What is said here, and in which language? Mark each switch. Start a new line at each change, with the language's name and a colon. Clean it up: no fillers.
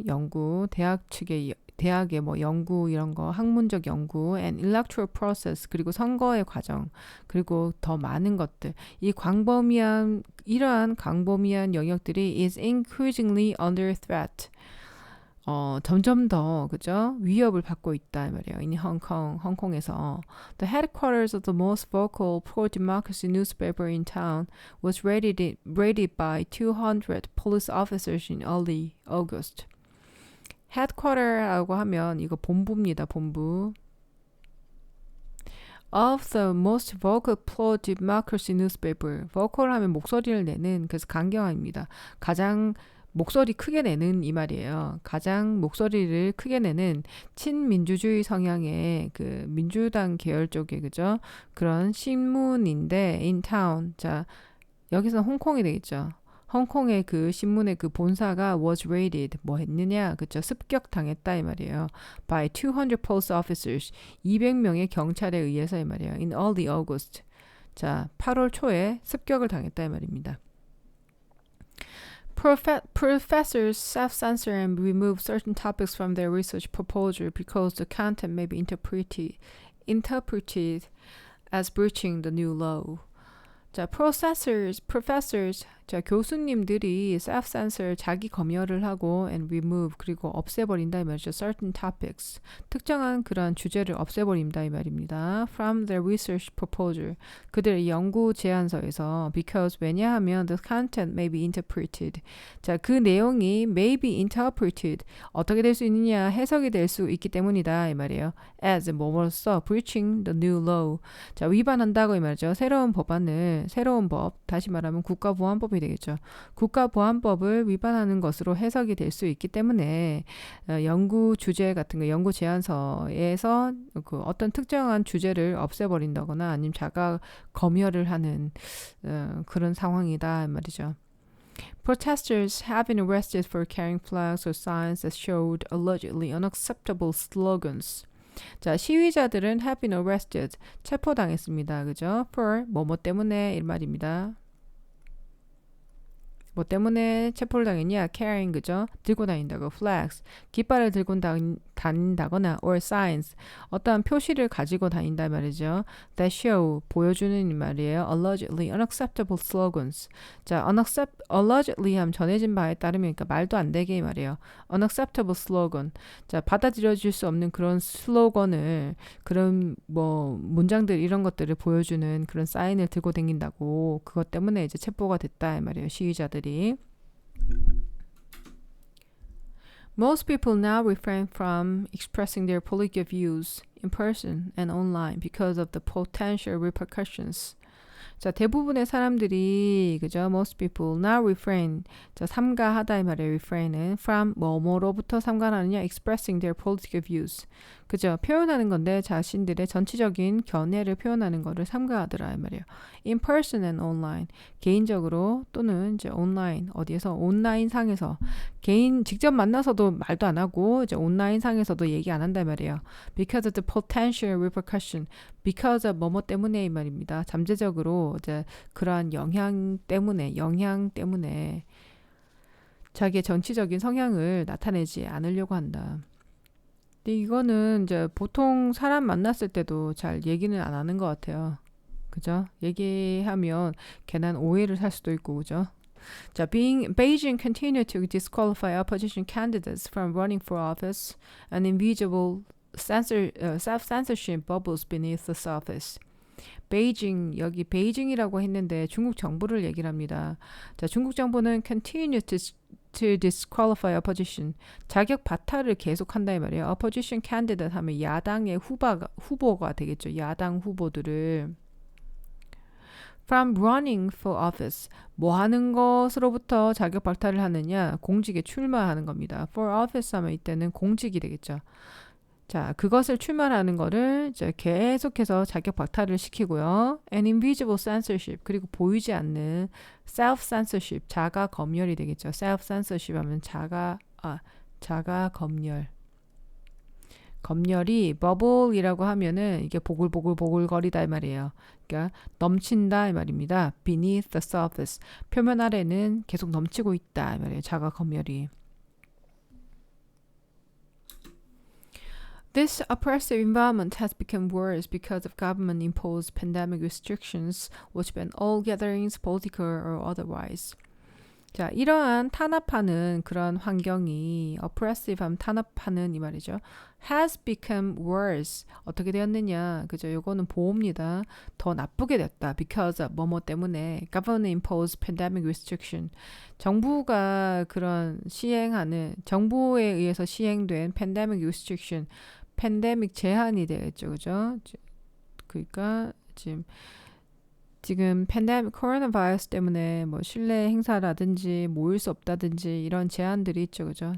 Korean: 연구, 대학의 뭐 연구 이런 거, 학문적 연구,
English: and electoral process,
Korean: 그리고 선거의 과정, 그리고 더 많은 것들. 이러한 광범위한 영역들이
English: is increasingly under threat.
Korean: 점점 더, 그죠? 위협을 받고 있다, 이 말이에요.
English: in Hong Kong,
Korean: 홍콩에서.
English: The headquarters of the most vocal pro-democracy newspaper in town was raided by 200 police officers in early August.
Korean: headquarter라고 하면 이거 본부입니다, 본부.
English: Of the most vocal pro-democracy newspaper.
Korean: vocal 하면 목소리를 내는, 그래서 강경합니다. 가장 목소리 크게 내는 이 말이에요. 가장 목소리를 크게 내는 친민주주의 성향의 그 민주당 계열 쪽의 그죠? 그런 신문인데
English: in town.
Korean: 자, 여기서 홍콩이 되겠죠. 홍콩의 그 신문의 그 본사가
English: was raided.
Korean: 뭐 했느냐? 그죠? 습격당했다 이 말이에요.
English: by 200 police officers.
Korean: 200명의 경찰에 의해서 이 말이에요.
English: in early August.
Korean: 자, 8월 초에 습격을 당했다 이 말입니다.
English: Professors self-censor and remove certain topics from their research proposal because the content may be interpreted as breaching the new law. 자, professors,
Korean: 자, 교수님들이 self-censor 자기 검열을 하고
English: and remove
Korean: 그리고 없애버린다 이 말이죠.
English: certain topics
Korean: 특정한 그런 주제를 없애버린다 이 말입니다.
English: from their research proposal
Korean: 그들의 연구 제안서에서 because 왜냐하면
English: the content may be interpreted
Korean: 자, 그 내용이
English: may be interpreted
Korean: 어떻게 될 수 있느냐 해석이 될 수 있기 때문이다 이 말이에요. as 뭐뭐로써
English: breaching the new law
Korean: 자, 위반한다고 이 말이죠. 새로운 법안을 새로운 법 다시 말하면 국가보안법이 되겠죠. 국가보안법을 위반하는 것으로 해석이 될 수 있기 때문에 연구 주제 같은 거 연구 제안서에서 그 어떤 특정한 주제를 없애버린다거나 아니면 자가 검열을 하는 그런 상황이다 말이죠.
English: Protesters have been arrested for carrying flags or signs that showed allegedly unacceptable slogans.
Korean: 자, 시위자들은
English: have been arrested.
Korean: 체포당했습니다. 그죠? for 뭐뭐 때문에 이 말입니다. 뭐 때문에 체포를 당했냐? carrying 그죠? 들고 다닌다고 flags 깃발을 들고 다닌다거나
English: or signs
Korean: 어떠한 표시를 가지고 다닌다 말이죠.
English: that show
Korean: 보여주는 말이에요.
English: allegedly unacceptable slogans
Korean: 자, allegedly 하면 전해진 바에 따르면 그러니까 말도 안 되게 말이에요.
English: unacceptable slogan
Korean: 자, 받아들여질 수 없는 그런 슬로건을 그런 뭐 문장들 이런 것들을 보여주는 그런 사인을 들고 다닌다고 그것 때문에 이제 체포가 됐다 말이에요. 시위자들
English: Most people now refrain from expressing their political views in person and online because of the potential repercussions.
Korean: 자, 대부분의 사람들이 그죠?
English: Most people now refrain.
Korean: 자, 삼가하다 이 말이에요.
English: refrain은 from
Korean: 뭐뭐로부터 삼가하느냐
English: expressing their political views.
Korean: 그죠? 표현하는 건데 자신들의 전체적인 견해를 표현하는 거를 삼가하더라 이 말이에요.
English: In person and online.
Korean: 개인적으로 또는 이제 온라인 어디에서 온라인 상에서 개인 직접 만나서도 말도 안 하고 이제 온라인 상에서도 얘기 안 한다 말이에요.
English: Because of the potential repercussion. Because of
Korean: 뭐뭐 때문에 이 말입니다. 잠재적으로 이제 그러한 영향 때문에 자기의 정치적인 성향을 나타내지 않으려고 한다. 근데 이거는 이제 보통 사람 만났을 때도 잘 얘기는 안 하는 것 같아요. 그죠? 얘기하면 괜한 오해를 살 수도 있고, 그죠?
English: 자, Beijing continued to disqualify opposition candidates from running for office and invisible self-censorship bubbles beneath the surface.
Korean: 베이징 여기 베이징이라고 했는데 중국 정부를 얘기를 합니다. 자, 중국 정부는
English: continue to disqualify opposition
Korean: 자격 박탈을 계속한다 이 말이에요.
English: opposition candidate
Korean: 하면 야당의 후보가 되겠죠. 야당 후보들을
English: from running for office
Korean: 뭐 하는 것으로부터 자격 박탈을 하느냐 공직에 출마하는 겁니다.
English: for office
Korean: 하면 이때는 공직이 되겠죠. 자, 그것을 출마하는 거를 이제 계속해서 자격 박탈을 시키고요.
English: And invisible censorship
Korean: 그리고 보이지 않는 self-censorship 자가 검열이 되겠죠. self-censorship 하면 자가 검열. 검열이 bubble이라고 하면은 이게 보글보글거리다 이 말이에요. 그러니까 넘친다 이 말입니다.
English: beneath the surface
Korean: 표면 아래는 계속 넘치고 있다 이 말이에요. 자가 검열이.
English: This oppressive environment has become worse because of government-imposed pandemic restrictions, which ban all gatherings, political or otherwise.
Korean: 자, 이러한 탄압하는 그런 환경이 oppressive 하면 탄압하는 이 말이죠.
English: has become worse.
Korean: 어떻게 되었느냐? 그죠? 요거는 보호입니다. 더 나쁘게 됐다.
English: because of
Korean: 뭐뭐 때문에
English: government-imposed pandemic restriction.
Korean: 정부가 그런 정부에 의해서 시행된
English: pandemic restriction
Korean: 팬데믹 제한이 되겠죠. 그죠? 그러니까 지금 팬데믹 코로나 바이러스 때문에 뭐 실내 행사라든지 모일 수 없다든지 이런 제한들이 있죠. 그죠?